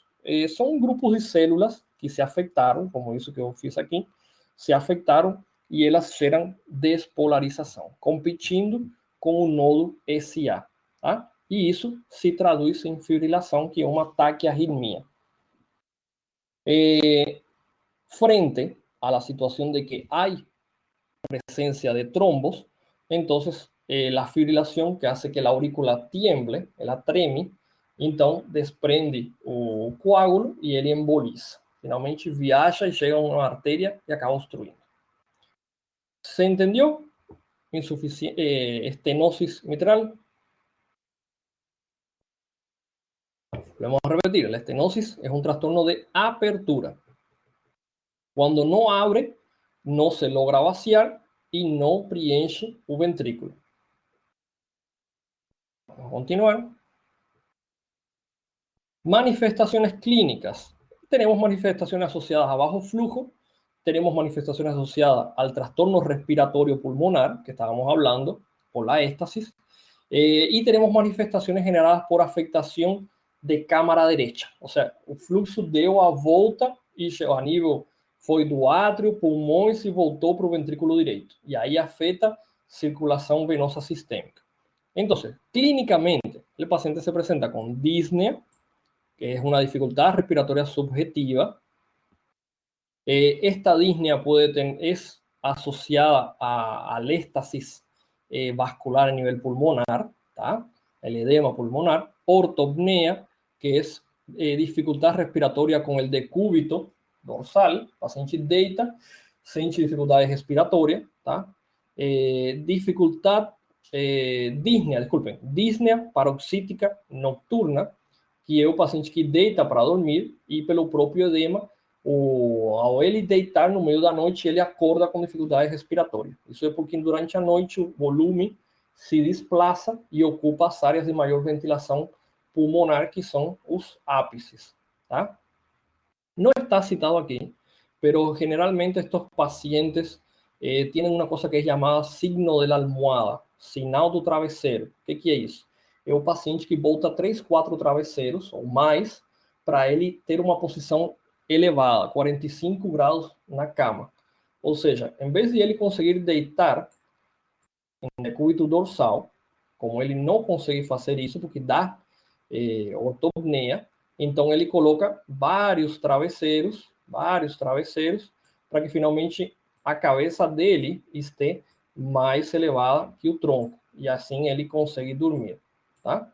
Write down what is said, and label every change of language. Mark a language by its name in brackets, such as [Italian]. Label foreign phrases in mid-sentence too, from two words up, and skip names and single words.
[Portuguese] São grupos de células que se afetaram, como isso que eu fiz aqui, se afetaram e elas geram despolarização, competindo com o nodo SA. Tá? E isso se traduz em fibrilação, que é um ataque à arritmia. [Spanish] Frente a la situación de que hay presencia de trombos, entonces la fibrilación que hace que la aurícula tiemble, [Portuguese] ela treme, então desprende o coágulo e ele emboliza. Finalmente viaja e chega a uma artéria e acaba obstruindo. [Spanish] ¿Se entendió? Estenosis mitral. Vamos a repetir, la estenosis es un trastorno de apertura. Cuando no abre, no se logra vaciar y no preenche el ventrículo. Vamos a continuar. Manifestaciones clínicas. Tenemos manifestaciones asociadas a bajo flujo, tenemos manifestaciones asociadas al trastorno respiratorio pulmonar, que estábamos hablando, por la éstasis, y tenemos manifestaciones generadas por afectación de [Portuguese] câmara direita. Ou seja, o fluxo deu a volta e a nível foi do átrio, pulmões e voltou para o ventrículo direito. E aí afeta circulação venosa sistémica. Então, [Spanish] clínicamente, [Portuguese] o paciente [Spanish] se presenta com disnea, que es una dificultad respiratoria subjetiva. Esta disnea es asociada al éxtasis vascular a nivel pulmonar, ¿tá? El edema pulmonar, ortopnea, que es dificultad respiratoria con el decúbito dorsal, paciente [Portuguese] deita, sente [Spanish] dificultades respiratorias, ¿tá? Dificultad disnea, disculpen, disnea paroxítica nocturna, [Portuguese] que é o paciente que deita para dormir e pelo próprio edema, ao ele deitar no meio da noite, ele acorda com dificuldade respiratória. Isso é porque durante a noite o volume se desplaça e ocupa as áreas de maior ventilação pulmonar, que são os ápices. ¿Tá? [Spanish] No está citado aquí, pero generalmente estos pacientes tienen una cosa que es llamada signo de la almohada, [Portuguese] sinal do travesseiro. O que é isso? É o paciente que volta 3, 4 travesseiros ou mais para ele ter uma posição elevada, 45 graus na cama. Ou seja, em vez de ele conseguir deitar em decúbito dorsal, como ele não consegue fazer isso porque dá ortopnea, então ele coloca vários travesseiros, para que finalmente a cabeça dele esteja mais elevada que o tronco, e assim ele consegue dormir, tá?